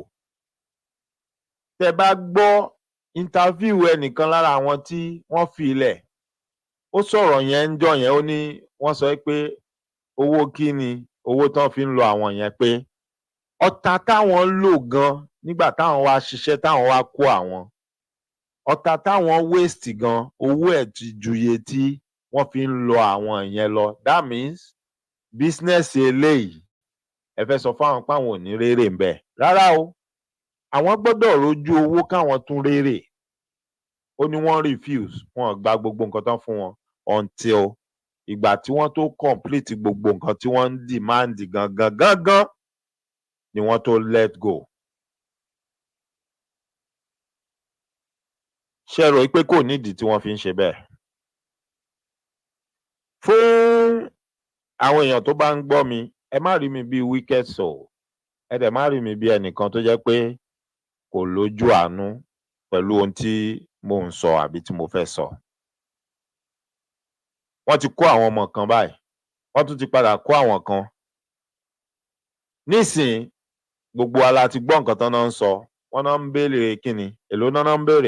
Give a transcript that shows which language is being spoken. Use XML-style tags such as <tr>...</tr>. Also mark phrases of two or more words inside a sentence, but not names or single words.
<yo>tẹ́ bá gbọ́ interview ẹnìkan lára àwọn tí wọ́n fi ilẹ̀, ó sọ̀rọ̀ yẹn ń jọ yẹn, ó ní wọ́n sọ pé owó kí ni owó tán fi ń lo àwọn yẹn, pé ọ̀tá táwọn lò gan nígbà táwọn wá ṣiṣẹ́ táwọn wá kó àwọn ọ̀tá táwọn waste gan owó ẹ̀ ti ju iye tí wọ́n fi ń lo àwọn yẹn lọ.</yo> <en>That means business</en> <yo>eléyìí ẹ fẹ́ sọ fáwọn páwọn ò ní rérè ń bẹ̀ rárá o, àwọn gbọ́dọ̀ rojú owó káwọn tún rérè. Ó ní wọ́n refuse, wọ́n gba gbogbo nǹkan tán fún wọn until ìgbà tí wọ́n tó complete gbogbo nǹkan tí wọ́n ń demand gangan ni wọ́n tó</yo> <en>let go.</en> <yo>ṣé ẹ rò pé kò nídìí tí wọ́n fi ń ṣe bẹ́ẹ̀? Fún àwọn èèyàn tó bá ń gbọ́ mi, ẹ má rí mi bí</yo> <en>wicked soul,</en> <yo>ẹ dẹ̀ má rí mi bí ẹnìkan tó jẹ́ pé kò lójú àánú pẹ̀lú ohun tí mò ń sọ àbí tí mo fẹ́ sọ. Wọ́n ti kó àwọn ọmọ kan báyìí, wọ́n tún ti padà kó àwọn kan. Nísìnyí gbogbo wa la ti gbọ́ nǹkan tán náà ń sọ, wọ́n náà ń béèrè kíni, èló náà ń béèrè.</yo>